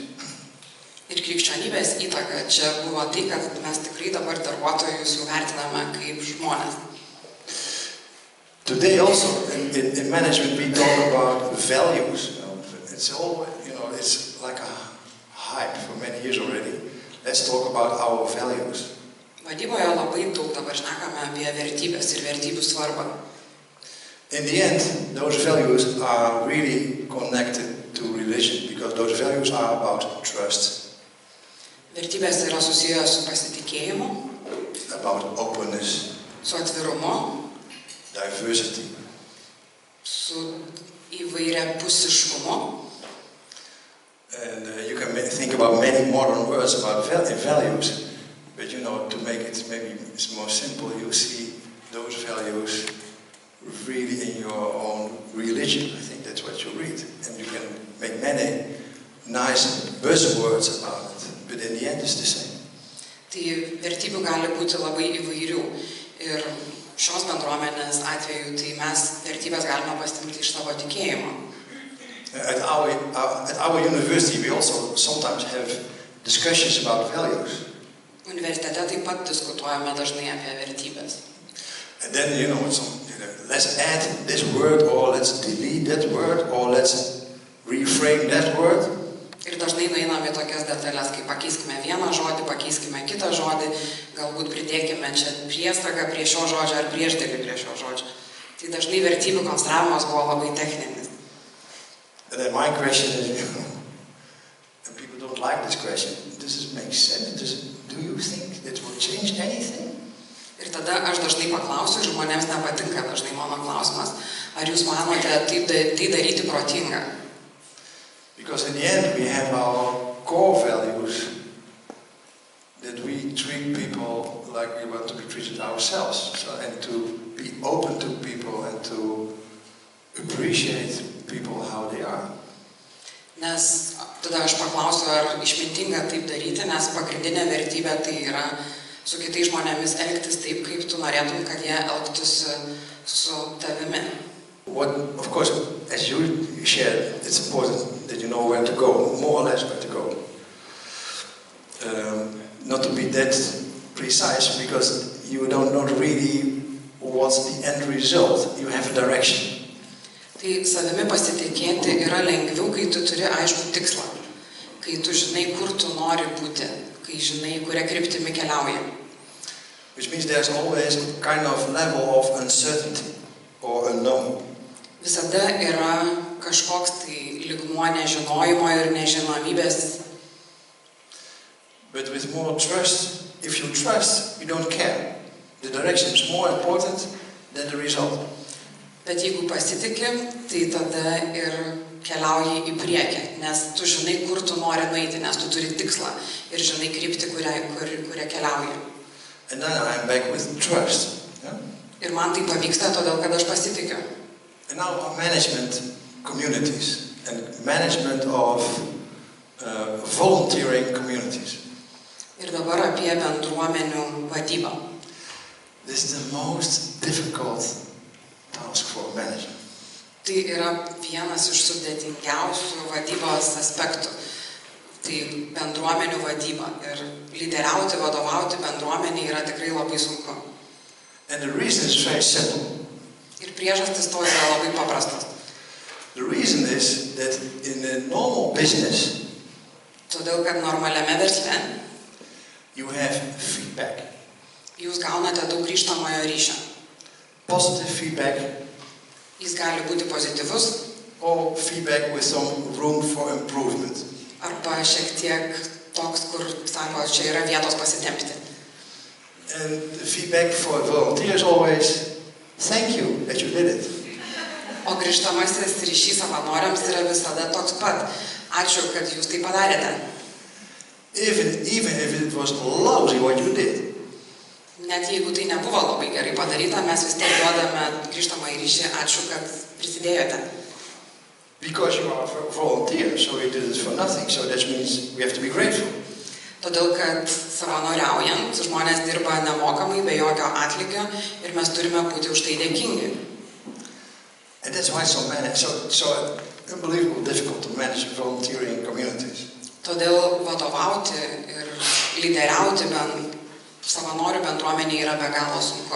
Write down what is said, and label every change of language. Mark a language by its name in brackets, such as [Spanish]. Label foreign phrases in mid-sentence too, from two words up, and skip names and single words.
[Lithuanian] Ir krikščionybės įtaka čia buvo tai, kad mes tikrai dabar darbuotojus jau vertiname kaip žmonės. [English] Today also in management we talk about values. It's all, it's like a hype for many years already. Let's talk about our values. [Lithuanian] Vadyboje labai daug dabar šnekame apie vertybės ir vertybių svarbą. [English] In the end, those values are really connected to religion, because those values are about trust. [Lithuanian] Vertybės yra susijęs su pasitikėjimu, [English] about openness, [Lithuanian] su atvirumu, [English] diversity, [Lithuanian] su įvairiapusiškumu. [English] And you can think about many modern words about values, but you know, to make it maybe more simple, you see those values really in your own religion. I think that's what you read. And you can make many nice buzzwords about it, but in the end it's the same. [Lithuanian] Tai vertybių gali būti labai įvairių. Ir šios bendruomenės atveju, tai mes vertybės galime pasirinkti iš savo tikėjimo. [English] At our university we also sometimes have discussions about values. [Lithuanian] Universitete taip pat diskutuojame dažnai apie vertybės. [English] And then, let's add this word, or let's delete that word, or let's reframe that word. [Lithuanian] Ir dažnai nueiname į tokias detalės, kai pakeiskime vieną žodį, pakeiskime kitą žodį, galbūt pridėkime čia priesagą prie šio žodžio ar priešdėlį prie šio žodžio. Tai dažnai vertybių konstravimas buvo labai techninis. [English] And then my question is, and people don't like this question, does it make sense? Do you think it will change anything? [Lithuanian] Ir tada aš dažnai paklausiu, ir žmonėms nepatinka dažnai mano klausimas, ar jūs manote tai daryti protinga? [English] Because in the end we have our core values that we treat people like we want to be treated ourselves, and to be open to people and to appreciate people how they are. [Lithuanian] Nes tada aš paklausiu, ar išmintinga taip daryti, nes pagrindinė vertybė tai yra su kitais žmonėmis elgtis taip, kaip tu norėtum, kad jie elgtųsi su tavimi. [English] Of course, as you shared, it's important that you know where to go, more or less where to go. Not to be that precise, because you don't know really what's the end result. You have a direction. [Lithuanian] Tai savimi pasitikėti yra lengviau, kai tu turi aišku tikslą, kai tu žinai, kur tu nori būti, kai žinai, kuria kryptimi keliauji. [English] Which means there's always a kind of level of uncertainty or unknown. [Lithuanian] Visada yra kažkoks tai lygmuo nežinojimo ir nežinomybės. [English] But with more trust, if you trust, you don't care. The direction is more important than the result. [Lithuanian] Bet jeigu pasitiki, tai tada ir keliauji į priekį, nes tu žinai, kur tu nori nueiti, nes tu turi tikslą ir žinai kryptį, kuria keliauji. [English] And then I'm back with trust. Yeah? [Lithuanian] Ir man tai pavyksta, todėl kad aš pasitikiu. [English] And now our management communities and management of volunteering communities. [Lithuanian] Ir dabar apie bendruomenių vadybą. [English] This is the most difficult task for a manager. [Lithuanian] Tai yra vienas iš sudėtingiausių vadybos aspektų. Tai bendruomenių vadyba. Ir lyderiauti, vadovauti bendruomenį yra tikrai labai sunku. [English] And the reason is very simple. [Lithuanian] Ir priežastis to yra labai paprastas. [English] The reason is that in a normal business, [Lithuanian] todėl kad normaliame versle [English] you have feedback. [Lithuanian] Jūs gaunate daug grįžtamojo ryšio. [English] Positive feedback. [Lithuanian] Jis gali būti pozityvus. [English] Or feedback with some room for improvement. [Lithuanian] Arba šiek tiek toks, kur sako, čia yra vietos pasitempti. [English] And the feedback for volunteers always, thank you that you did it. [Lithuanian] O grįžtamasis ryšys savanoriams yra visada toks pat. Ačiū, kad jūs tai padarėte. [English] Even if it was lousy what you did. [Lithuanian] Net jeigu tai nebuvo labai gerai padaryta, mes vis tiek duodame grįžtamą ryšį, ačiū, kad prisidėjote. [English] Because you are a volunteer, so you did it for nothing, so that means we have to be grateful. [Lithuanian] Todėl, kad savanoriaujant, žmonės dirba nemokamai, be jokio atlygio ir mes turime būti už tai dėkingi. [English] And that's why it's so unbelievably difficult to manage volunteering communities. [Lithuanian] Todėl vadovauti ir lyderiauti savanorių bendruomenė yra be galo sunku.